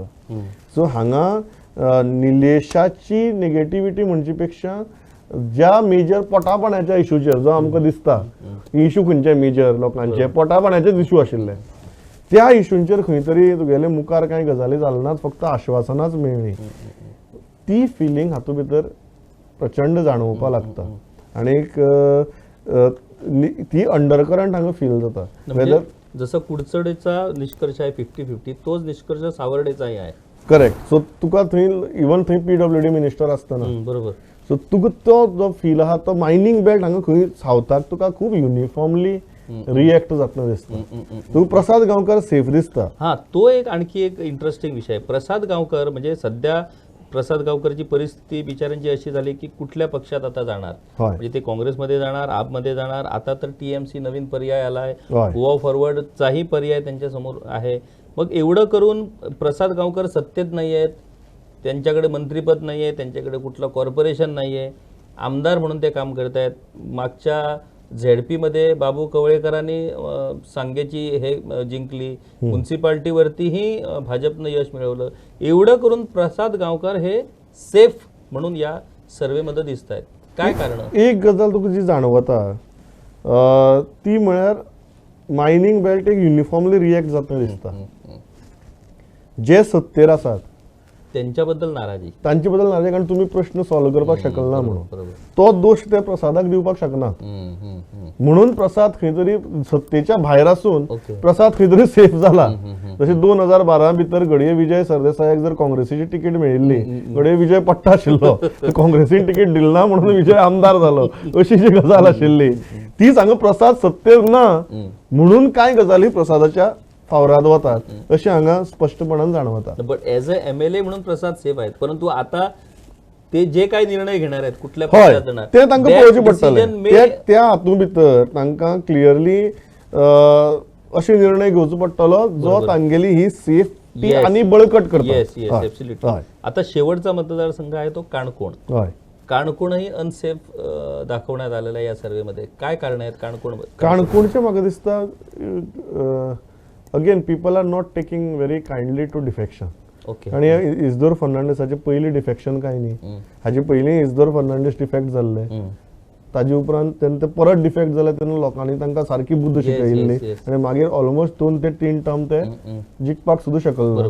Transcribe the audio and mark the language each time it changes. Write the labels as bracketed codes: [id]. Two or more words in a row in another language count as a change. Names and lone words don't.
[kok] सो हांगा निलेशाची नेगेटिव्हिटी म्हणचे पेक्षा ज्या मेजर पोटापाण्याच्या इश्यूचेर जो आमकां दिसता इश्यू खंयचे मेजर लोकांचे पोटापाण्याचेच इश्यू आशिल्ले त्या इश्यूंचेर खंय तरी तुगेले मुखार कांय गजाली जालनाच, फक्त आश्वासनाच मेळ्ळी. ती फिलींग हातूंत भितर प्रचंड जाणवपाक लागता आणि ती अंडरकरंट हांगा फील जाता. [mr] जसं कुडचडेचा निष्कर्ष आहे 50-50 तोच निष्कर्ष सावर्डेचाही आहे. [en] करेक्ट. [kok] सो तुका थंय इवन थंय [en] PWD minister [kok] आसतना बरोबर. सो तुका तो जो फील आहा तो [en] mining belt [kok] हांगा खंय सावथाक तुका खूब [en] uniformly react [kok] जातना दिसता. तुका प्रसाद गांवकर सेफ दिसता. [mr] हा, तो एक आणखी एक इंटरेस्टिंग विषय आहे. प्रसाद गावकर म्हणजे सध्या प्रसाद गावकरची परिस्थिती बिचाऱ्यांची अशी झाली की कुठल्या पक्षात आता जाणार, होय. म्हणजे ते काँग्रेसमध्ये जाणार, आपमध्ये जाणार, आता तर TMC नवीन पर्याय आलाय, होय. गोवा फॉरवर्डचाही पर्याय त्यांच्या समोर आहे. मग एवढं करून प्रसाद गावकर सत्तेत नाही आहेत, त्यांच्याकडे मंत्रीपद नाही आहे, त्यांच्याकडे कुठलं कॉर्पोरेशन नाही आहे, आमदार म्हणून ते काम करत आहेत. मागच्या ZP मध्ये बाबू कवळेकरांनी सांगेची हे जिंकली, म्युन्सिपाल्टीवरतीही भाजपनं यश मिळवलं. एवढं करून प्रसाद गावकर हे सेफ म्हणून या सर्वेमध्ये दिसत आहेत. काय कारण? [kok] एक गजाल तुका जी जाणवता ती म्हळ्यार [en] mining belt [kok] एक [en] uniformly react [kok] जातना दिसता. जे सत्तेर आसात [mr] त्यांच्याबद्दल नाराजी, [kok] तांचे बद्दल नाराजी, कारण तुम्ही प्रश्न सॉल्व करपाक शकना म्हणून. बरोबर. तो दोष ते प्रसादाक दिवपाक शकना. म्हणून प्रसाद खंय तरी सत्तेच्या भायर आसून ओके. प्रसाद खंय तरी सेफ जाला. जशे 2012 भितर घडये विजय सरदेसायाक जर काँग्रेसीची तिकीट मेळिल्ली, घडये विजय पट्टा आशिल्लो, काँग्रेसीन तिकीट दिलना म्हणून विजय आमदार जालो, अशी जी गजाल आशिल्ली ती हांगा प्रसाद सत्तेर ना म्हणून काय गजाली प्रसादाच्या फावराद वतात अशी हांगा स्पष्टपणान जाणवता. [en] but as a MLA [mr] म्हणून प्रसाद सेफ आहेत, परंतु आता ते जे काही निर्णय घेणार आहेत कुठल्या [kok] हय [mr] पक्षात जाणार [kok] ते तांकां [en] that [kok] पळोवचें पडटलें. [en] decision may- [kok] त्या हातूंत भितर तांकां क्लियरली अशे निर्णय घेवचो पडटलो जो तांगेली ही सेफ्टी [en] Yes. [kok] आनी बळकट करता. [en] yes yes absolutely. [kok] हय. [mr] आता शेवटचा मतदारसंघ आहे तो काणकोण. [kok] हय. [mr] काणकोणही अनसेफ दाखवण्यात आलेला आहे या सर्वेमध्ये. काय कारण आहेत काणकोण? [kok] काणकोणचे म्हाका दिसता [en] again people are not taking very kindly to defection. ओके. [kok] आणि इजदोर फर्नांडीसाचे पयलीं डिफेक्शन काय न्ही, हाजे पयलीं इजदोर फर्नांडीस डिफेक्ट जाल्ले, ताजे उपरांत तेन्ना ते परत डिफेक्ट जाले तेन्ना लोकांनी तांकां सारकी बुद्ध शिकयिल्ली [en] yes. [kok] आनी मागीर ऑलमोस्ट 2 ते 3 टर्म ते जिखपाक सुद्धा शकल ना.